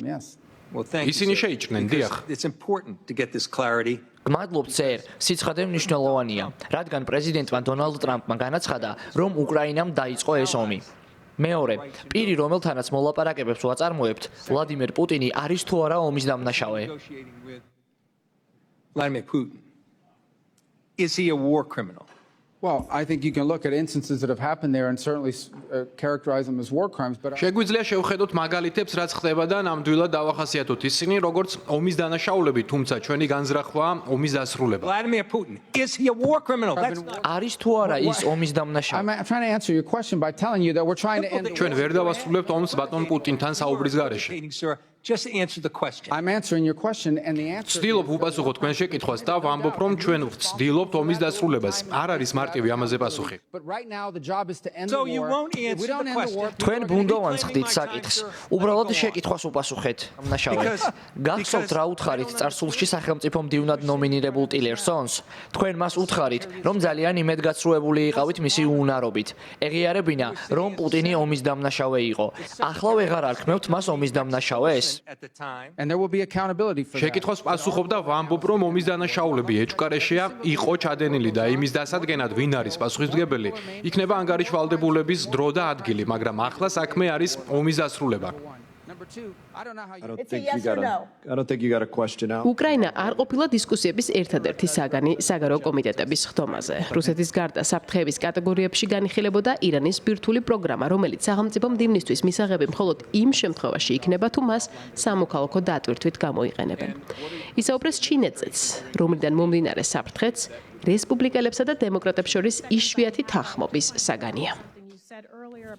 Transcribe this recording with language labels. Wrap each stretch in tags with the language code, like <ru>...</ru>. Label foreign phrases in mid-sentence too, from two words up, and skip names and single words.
<ka>ისინი შეიჭრნენ, დიახ. გმადლობთ, სერ, სიცხადე მნიშვნელოვანია, რადგან პრეზიდენტმა დონალდ ტრამპმა განაცხადა, რომ უკრაინამ დაიწყო ეს ომი. მეორე, პირი, რომელთანაც მოლაპარაკებებს ვაწარმოებთ, ვლადიმერ პუტინი არის თუ არა ომის დამნაშავე?</ka> <en>Vladimir Putin, is he a war criminal? Well, I think you can look at instances that have happened there and certainly characterize them as war crimes, but</en> <ka>შეგვიძლია შევხედოთ მაგალითებს, რაც ხდება და ნამდვილად დავახასიათოთ ისინი, როგორც ომის დანაშაულები, თუმცა ჩვენი განზრახვაა ომის დასრულება.</ka> <en>Vladimir Putin, is he a war criminal?</en> <ka>არის თუ არა ის ომის დამნაშავე?</ka> <en>I'm trying to answer your question by telling you that we're trying to end the</en> <ka>ჩვენ ვერ დავასრულებთ ომს ბატონ პუტინთან საუბრის გარეშე.</ka> <en>Sir, just answer the question. I'm answering your question and the answer</en> <ka>ვცდილობ უპასუხო თქვენ შეკითხვას და ვამბობ, რომ ჩვენ ვცდილობთ ომის დასრულებას. არ არის მარტივი ამაზე პასუხი.</ka> <en>But right now the job is to end So the you war. won't If we answer don't the end the question. war,</en> <ka>თქვენ ბუნდოვანს ხდით საკითხს. უბრალოდ შეკითხვას უპასუხეთ. დამნაშავეს. გახსოვთ რა უთხარით წარსულში სახელმწიფო მდივნად ნომინირებულ ტილერსონს? თქვენ მას უთხარით, რომ ძალიან იმედგაცრუებული იყავით მისი უნარობით. ეღიარებინა, რომ პუტინი ომის დამნაშავე იყო. ახლა ვეღარ არქმევთ მას ომის დამნაშავეს?</ka> <en>At the time. and there will be accountability for that.</en> <ka>შეკითხვას პასუხობ და ვამბობ, რომ ომის დანაშაულები ეჭვკარეშეა, იყო ჩადენილი და იმის დასადგენად ვინ არის პასუხისმგებელი, იქნება ანგარიშ ვალდებულების დრო და ადგილი, მაგრამ ახლა საქმე არის ომის დასრულება.</ka> <en>Number 2, I don't know how I you don't think you got a question out.</en> <ka>უკრაინა არ ყოფილა დისკუსიების ერთადერთი საგანი საგარეო კომიტეტების ხდომაზე. რუსეთის გარდა საფრთხეების კატეგორიებში განიხილებოდა ირანის ბირთვული პროგრამა, რომელიც სახელმწიფო მდივნისთვის მისაღები მხოლოდ იმ შემთხვევაში იქნება, თუ მას სამოქალაქო დატვირთვით გამოიყენებენ. ისაუბრეს ჩინეთზეც, რომლიდან მომდინარე საფრთხეც რესპუბლიკელებსა და დემოკრატებს შორის იშვიათი თანხმობის საგანია.</ka>